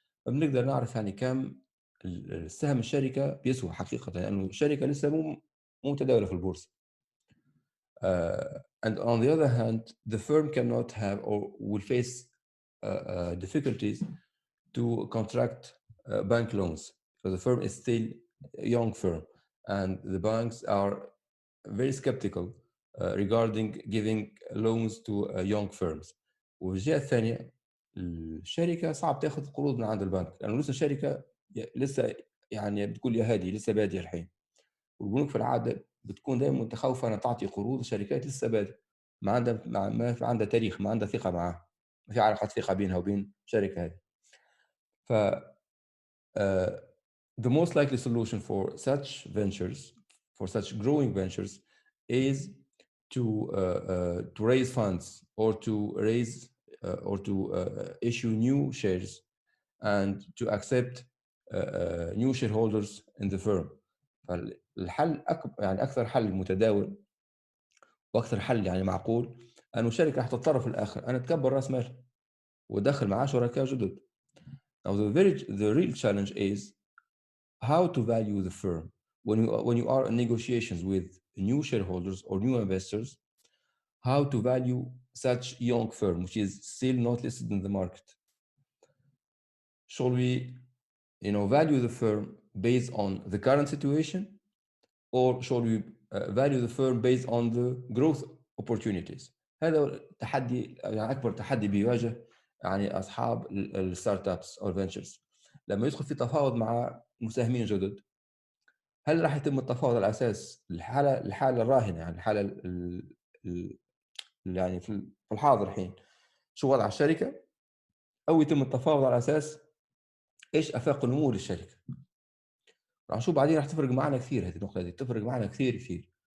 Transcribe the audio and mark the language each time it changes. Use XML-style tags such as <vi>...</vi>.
<ar>فبنقدر نعرف يعني كم السهم الشركة بيسوى حقيقة، لأنه الشركة لسه مو متداولة في البورصة.</ar> <en>And on the other hand, the firm cannot have or will face difficulties to contract bank loans, because the firm is still a young firm and the banks are very skeptical regarding giving loans to young firms.</en> <ar>والجهة الثانية، الشركة صعب تاخذ قروض من عند البنك لأنه لسه الشركة لسه يعني بتقول يا هادي لسه بادية الحين، والبنوك في العادة بتكون دائما متخوفة أن تعطي قروض لشركات لسه بادية، ما عندها تاريخ، ما عندها ثقة معاه، ما في علاقة ثقة بينها وبين الشركة هذه.</ar> <en>ف the most likely solution for such ventures, for such growing ventures, is to raise funds or to raise or to issue new shares and to accept new shareholders in the firm.</en> <ar>فالحل يعني أكثر حل متداول وأكثر حل يعني معقول أنه الشركة راح تضطر في الآخر أن تكبر رأس مال وتدخل معاه شركاء جدد.</ar> <en>Now the real challenge is how to value the firm when you are in negotiations with new shareholders or new investors. How to value such young firm which is still not listed in the market? Shall we, value the firm based on the current situation, or shall we value the firm based on the growth opportunities?</en> <ar>هذا التحدي، يعني أكبر تحدي بيواجه يعني أصحاب الستارت ابس أو الفينتشرز لما يدخل في تفاوض مع مساهمين جدد. هل راح يتم التفاوض على أساس الحالة الراهنة، يعني الحالة يعني في الحاضر الحين شو وضع الشركة، أو يتم التفاوض على أساس إيش آفاق النمو للشركة؟ راح نشوف بعدين، راح تفرق معنا كثير هذه النقطة، هذه تفرق معنا كثير.</ar>